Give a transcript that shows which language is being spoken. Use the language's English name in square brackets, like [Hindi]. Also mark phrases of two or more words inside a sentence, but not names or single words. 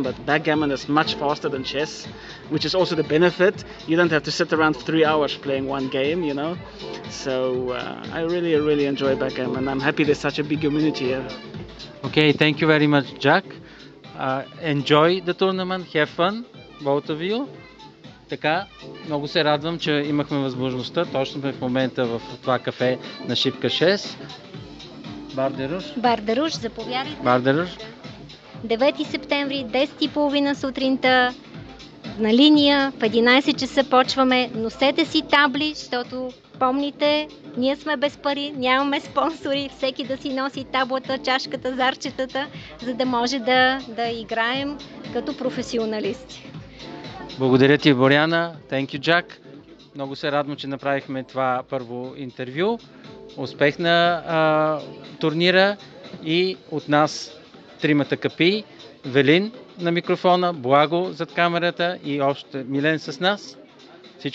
[English] But backgammon is much faster than chess, which is also the benefit. You don't have to sit around 3 hours playing one game, you know. So I really enjoy backgammon. I'm happy there's such a big community here. Okay, thank you very much, Jack. Enjoy the tournament, have fun, both of you. [Bulgarian] Така, много се радвам, че имахме възможността. Точно сме в момента в това кафе на Шипка 6. Бардеруш. Бардеруш, заповядайте. Бардеруш. 9 септември, 10:30 сутринта, на линия, в 11 часа почваме. Носете си табли, защото помните, ние сме без пари, нямаме спонсори, всеки да си носи таблата, чашката, зарчетата, за да може да играем като професионалисти. Благодаря ти, Боряна. [English] Thank you, Jack. [Bulgarian] Много се радвам, че направихме това първо интервю. Успех на турнира и от нас тримата капи. Велин на микрофона, Благо зад камерата и още Милен с нас.